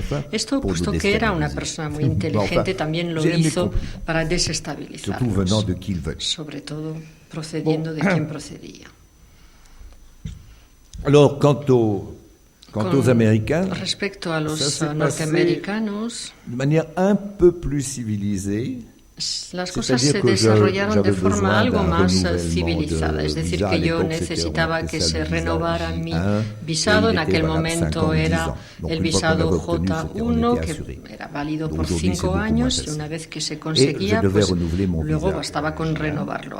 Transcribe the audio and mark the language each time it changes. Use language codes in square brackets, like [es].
[es] Esto, puesto que era una persona muy inteligente, también lo hizo para desestabilizarnos, sobre todo procediendo de quien procedía. [fr] Alors, quant aux Américains, [es] respecto a los norteamericanos, [fr] de manière un peu plus civilisée, [es] las cosas se desarrollaron de forma algo más civilizada, es decir, que yo necesitaba que se renovara mi visado. En aquel momento era el visado J1, que era válido por 5 años, y una vez que se conseguía, pues luego bastaba con renovarlo.